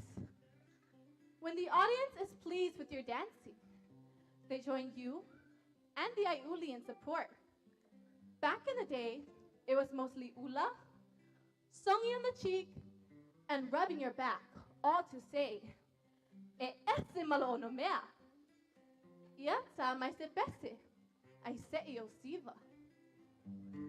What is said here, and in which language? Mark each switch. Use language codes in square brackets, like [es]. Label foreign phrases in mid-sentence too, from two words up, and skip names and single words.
[en] When the audience is pleased with your dancing, they join you and the Aiuli in support. Back in the day, it was mostly ula, songi on the cheek, and rubbing your back, all to say, [sm] e ese malo no mea. Ia sa mai se pese, ai se io Siva.